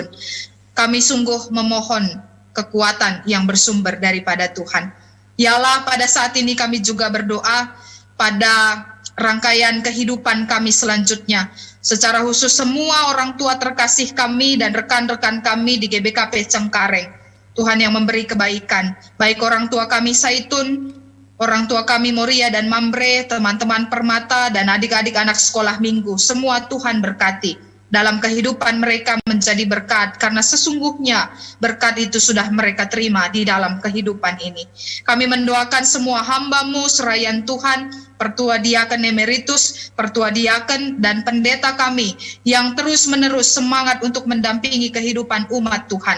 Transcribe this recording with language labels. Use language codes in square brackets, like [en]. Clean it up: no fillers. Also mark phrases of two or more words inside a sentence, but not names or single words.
[id] Kami sungguh memohon kekuatan yang bersumber daripada Tuhan. Ya Allah, pada saat ini kami juga berdoa pada rangkaian kehidupan kami selanjutnya. Secara khusus semua orang tua terkasih kami dan rekan-rekan kami di GBKP Cengkareng. Tuhan yang memberi kebaikan, baik orang tua kami Saitun, orang tua kami Moria dan Mambre, teman-teman Permata, dan adik-adik anak sekolah minggu, semua Tuhan berkati. Dalam kehidupan mereka menjadi berkat, karena sesungguhnya berkat itu sudah mereka terima di dalam kehidupan ini. Kami mendoakan semua hamba-Mu serayan Tuhan, Pertua Diaken Emeritus, Pertua Diaken, dan pendeta kami yang terus-menerus semangat untuk mendampingi kehidupan umat Tuhan.